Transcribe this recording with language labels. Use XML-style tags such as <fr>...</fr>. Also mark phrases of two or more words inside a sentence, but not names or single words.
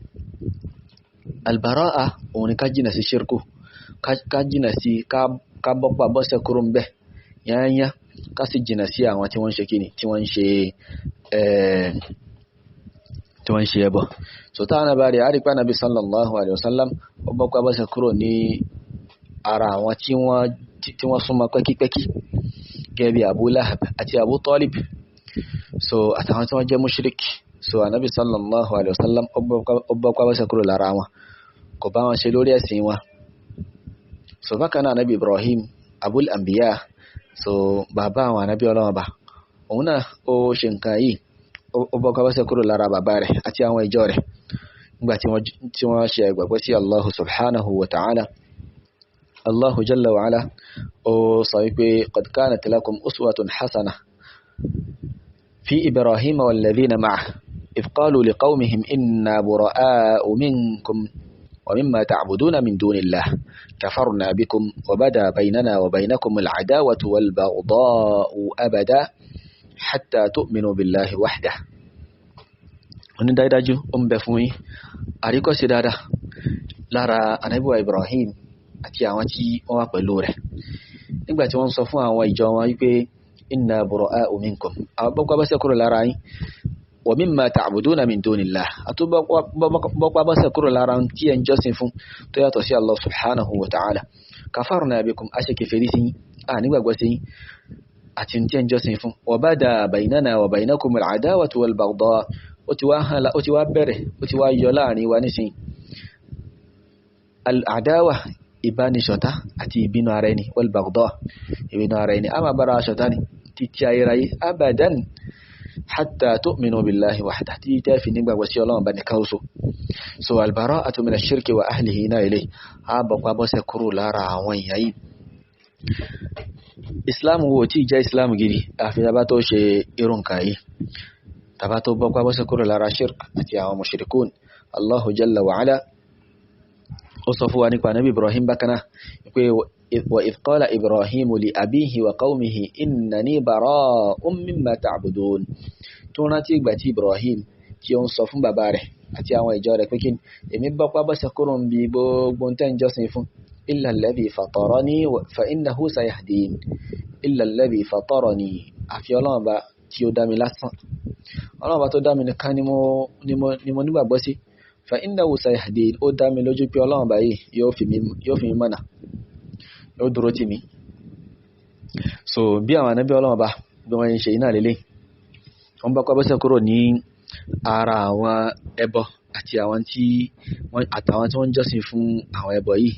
<yo>albara'a òun ni ká jìnà sí ṣírkù ká jìnà sí ká bọ́pà bọ́sẹ̀ kúrò ń bẹ̀ yányá ká sì jìnà sí àwọn tí wọ́n ń ṣe kíni tí wọ́n ń ṣe ẹbọ so táwọn náà bá rí àrípá nàbí</yo> <ar>صلى الله عليه وسلم</ar> <yo>ó bọ́pà bọ́sẹ̀ kúrò ní ara àwọn tí wọ́n súnmọ́ pẹ́kípẹ́kí gẹ́gẹ́ bí Abu Lahab àti Abu Talib so àtàwọn tí wọ́n jẹ́ mushrik so anabi</yo> <ar>صلى الله عليه وسلم</ar> <yo>ó bọ́ pa bọ́sẹ̀ kúrò lára wọn kò bá wọn ṣe lórí ẹ̀sìn wọn. So bákan náà anabi Ibrahim</yo> <ar>أبو الأنبياء,</ar> <yo>so bàbá àwọn anabi Ọlọ́run ba òun náà ó ṣe nǹkan yìí, ó bọ́ pa bọ́sẹ̀ kúrò lára bàbá rẹ̀ àti àwọn ìjọ rẹ̀ nígbà tí wọ́n ṣe ìgbàgbọ́ sí Allah</yo> <ar>سبحانه وتعالى. الله جل وعلا</ar> <yo>ó sọ wípé</yo> <ar>قد كانت لكم أسوة حسنة في إبراهيم والذين معه إذ قالوا لقومهم إنا براء منكم ومما تعبدون من دون الله كفرنا بكم وبدا بيننا وبينكم العداوة والبغضاء أبدا حتى تؤمنوا بالله وحده.</ar> <yo>Oni dájú ń bẹ fún yín àríkọ́ṣe dáadáa lára Ànábì wa Ibrahim àti àwọn tí wọ́n wà pẹ̀lú rẹ̀ nígbà tí wọ́n sọ fún àwọn ìjọ wọn wípé</yo> <ar>إنا برآء منكم</ar> <yo>àwọn bọ́pá bọ́sẹ̀ kúrò lára yín</yo> <ar>ومما تعبدون من دون الله</ar> <yo>àti bọ́pá bọ́sẹ̀ kúrò lára tí ẹ ń jọ́sìn fún tó yàtọ̀ sí Allah</yo> <ar>سبحانه وتعالى كفرنا بكم</ar> <yo>a ṣe kèfèrí sí yín a nígbàgbọ́ sí yín àti tí ẹ ń jọ́sìn fún wa</yo> <ar>بدا بيننا وبينكم العداوة والبغضاء</ar> <yo>ó ti wá bẹ̀rẹ̀ ó ti wá yọ láàrin wa nísìn al-adawa ìbánisọ̀tá àti ìbínú ara ẹni wal-baghdha ìbínú ara ẹni a máa bára ṣọ̀tá ni títí ayérayé</yo> <ar>أبدا حتى تؤمنوا بالله وحده</ar> <yo>tí tẹ́ fi nígbàgbọ́ sí Ọlọ́run bá nìkan ṣoṣo. So</yo> <ar>البراءة من الشرك وأهله</ar> <yo>náà ilé a bọ̀pá bọ́sẹ̀ kúrò lára àwọn èèyàn yìí. Islam wo tí jẹ́ Islam gidi àfi tàbá tó ṣe irun nǹkan yìí, tàbá tó bọ́pá bọ́sẹ̀ kúrò lára shirk àti àwọn mushrikun.</yo> <ar>الله جل وعلا</ar> <yo>ó sọ fún wa nípa Nabi Ibrahim bákanáà pé</yo> <ar>وإذ قال إبراهيم لأبيه وقومه إنني براء مما تعبدون.</ar> <yo>tó rántí ìgbà tí Ibrahim tí ó ń sọ fún bàbá rẹ̀ àti àwọn ìjọ rẹ̀ pé kí èmi bọ́pá bọ́sẹ̀ kúrò ń bi gbogbo tẹ́ ń jọ́sìn fún</yo> <ar>إلا الذي فطرني فإنه سيهدين, إلا الذي فطرني</ar> <yo>àfi Ọlọ́run bá tí ó dá mi lásán, Ọlọ́run bá tó dá mi nìkan ni mo nígbàgbọ́ sí.</yo> <ar>فإنه سيهدين</ar> <yo>ó dá mi lójú pé Ọlọ́run bá yìí yóò fi mi mọ̀nà, yóò dúró tì mí. So bí àwọn ànábì Ọlọ́run bá bí wọ́n ń ṣe iná lélẹ̀ wọ́n bá kọ́ bọ́sẹ̀ kúrò ní ara àwọn ẹbọ àti àwọn tí wọ́n ń jọ́sìn fún àwọn ẹbọ yìí.</yo>